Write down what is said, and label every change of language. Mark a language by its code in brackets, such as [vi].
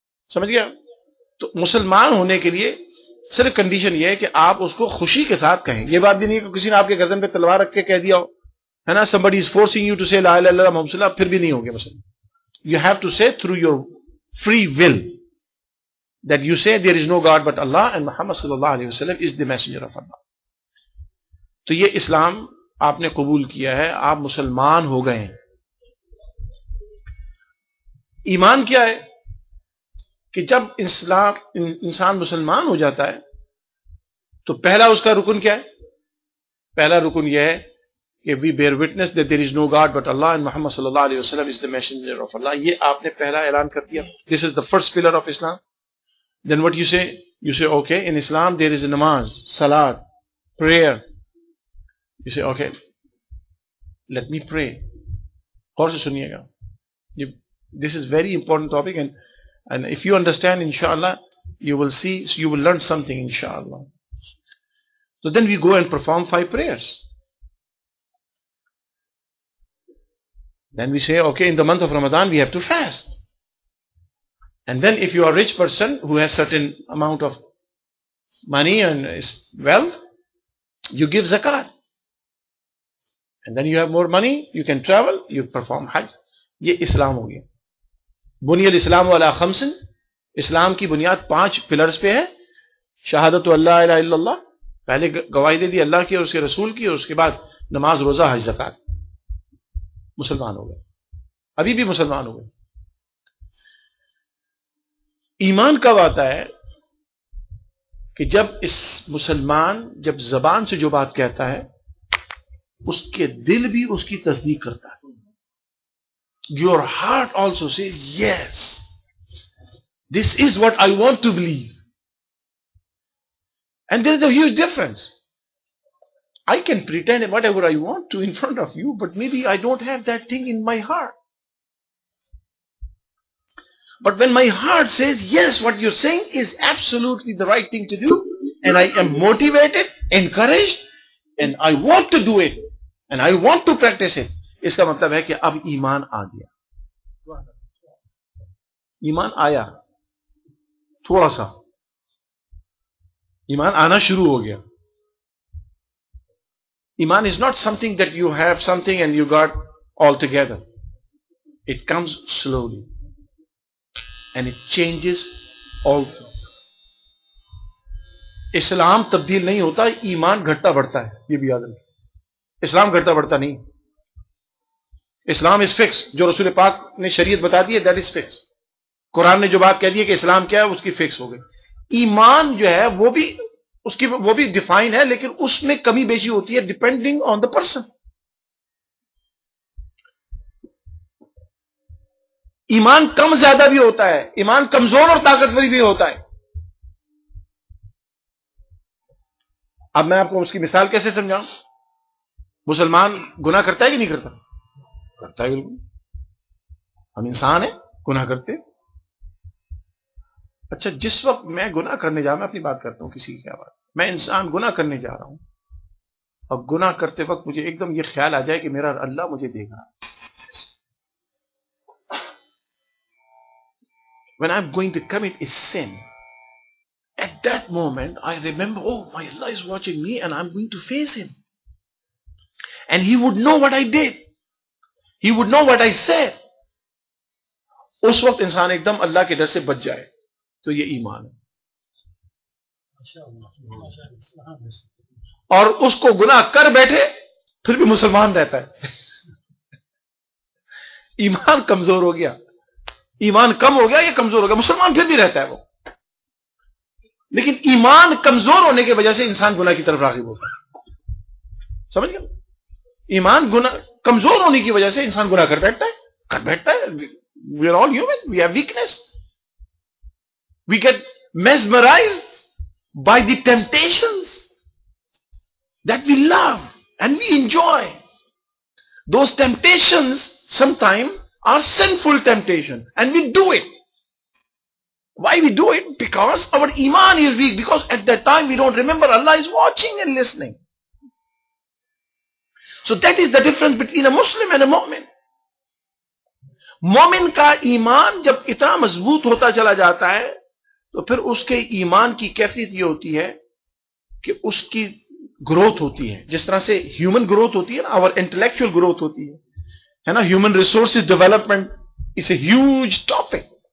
[ur] سمجھ گیا؟ تو مسلمان ہونے کے لیے صرف کنڈیشن یہ ہے کہ آپ اس کو خوشی کے ساتھ کہیں. یہ بات بھی نہیں کہ کسی نے آپ کے گردن پہ تلوار رکھ کے کہہ دیا ہو، ہے نا، [en] somebody is forcing you to say [ar] لا الہ الا اللہ محمد رسول اللہ، [ur] پھر بھی نہیں ہوگے مسلمان. [en] You have to say through your free will. that you say there is no God but Allah and Muhammad [ar] sallallahu alaihi wasallam [en] is the messenger of Allah. [ur] تو یہ اسلام آپ نے قبول کیا ہے, آپ مسلمان ہو گئے ہیں. ایمان کیا ہے کہ جب انسان مسلمان ہو جاتا ہے تو پہلا اس کا رکن کیا ہے؟ پہلا رکن یہ ہے کہ [en] we bear witness that there is no God but Allah and Muhammad sallallahu alaihi wasallam is the messenger of Allah. [ur] یہ آپ نے پہلا اعلان کر دیا. [en] This is the first pillar of Islam. Then what you say? You say, okay, in Islam there is a namaz, salat, prayer. You say, okay, let me pray. [ur] غور سے سنیے گا. [en] This is very important topic, and if you understand, inshallah, you will see, you will learn something, inshallah. So then we go and perform 5 prayers. Then we say, okay, in the month of Ramadan we have to fast. And then if you are a rich person who has certain amount of money and wealth, you give zakat. And then you have more money, you can travel, you perform hajj. [ur] یہ اسلام ہو گیا. [ar] بنی الاسلام علی 5. [ur] اسلام کی بنیاد 5 pillars پہ ہے. شہادت [ar] اللہ الہ الا اللہ, [ur] پہلے گواہی دے دی اللہ کی اور اس کے رسول کی, اور اس کے بعد نماز, روزہ, حج, زکات. مسلمان ہو گئے, ابھی بھی مسلمان ہو گئے. ایمان کب آتا ہے؟ کہ جب اس مسلمان جب زبان سے جو بات کہتا ہے اس کے دل بھی اس کی تصدیق کرتا ہے. [en] Your heart also says, yes, this is what I want to believe. And there is a huge difference. I can pretend whatever I want to in front of you, but maybe I don't have that thing in my heart. But when my heart says, yes, what you're saying is absolutely the right thing to do, and I am motivated, encouraged, and I want to do it, and I want to practice it, [ur] اس کا مطلب ہے کہ اب ایمان آ گیا. ایمان آیا, تھوڑا سا ایمان آنا شروع ہو گیا. [en] Iman is not something that you have something and you got all together. It comes slowly and it changes also. [ur] اسلام تبدیل نہیں ہوتا, ایمان گھٹتا بڑھتا ہے. یہ بھی یاد رکھیں, اسلام گھٹتا بڑھتا نہیں. اسلام [en] Is fix. [ur] جو رسول پاک نے شریعت بتا دی ہے [en] That is fix. [ur] قرآن نے جو بات کہہ دی ہے کہ اسلام کیا ہے اس کی فکس ہو گئی. ایمان جو ہے وہ بھی ڈیفائن ہے, لیکن اس میں کمی بیشی ہوتی ہے [en] Depending on the person. [ur] ایمان کم زیادہ بھی ہوتا ہے, ایمان کمزور اور طاقتور بھی ہوتا ہے. اب میں آپ کو اس کی مثال کیسے سمجھاؤں؟ مسلمان گناہ کرتا ہے کہ نہیں کرتا؟ کرتا ہے, بالکل. ہم انسان ہیں, گناہ کرتے. اچھا, جس وقت میں گناہ کرنے جا, میں اپنی بات کرتا ہوں, کسی کی کیا بات, میں انسان گناہ کرنے جا رہا ہوں, اور گناہ کرتے وقت مجھے ایک دم یہ خیال آ جائے کہ میرا اللہ مجھے دیکھ رہا ہے. [en] When I'm going to commit a sin, at that moment I remember, oh, my Allah is watching me and I'm going to face him. And he would know what I did. He would know what I said. [ur] اس وقت انسان ایک دم اللہ کے ڈر سے بچ جائے, تو یہ ایمان ہے. اور اس کو گناہ کر بیٹھے پھر بھی مسلمان رہتا ہے. ایمان کمزور ہو گیا, ایمان کم ہو گیا, یہ کمزور ہو گیا, مسلمان پھر بھی رہتا ہے وہ. لیکن ایمان کمزور ہونے کی وجہ سے انسان گناہ کی طرف راغب ہوتا ہے. سمجھ گئے؟ ایمان گناہ کمزور ہونے کی وجہ سے انسان گناہ کر بیٹھتا ہے. [en] We are all human. We have weakness. We get mesmerized by the temptations that we love and we enjoy. Those temptations sometimes are sinful temptation, and we do it. Why we do it? Because our iman is weak. Because at that time we don't remember Allah is watching and listening. So that is the difference between a Muslim and a mu'min. [ur] مومن کا ایمان جب اتنا مضبوط ہوتا چلا جاتا ہے تو پھر اس کے ایمان کی کیفیت یہ ہوتی ہے کہ اس کی گروتھ ہوتی ہے. جس طرح سے [en] human growth [ur] ہوتی ہے نا, اور [en] intellectual growth [ur] ہوتی ہے نا. [en] Human resources development is a huge topic.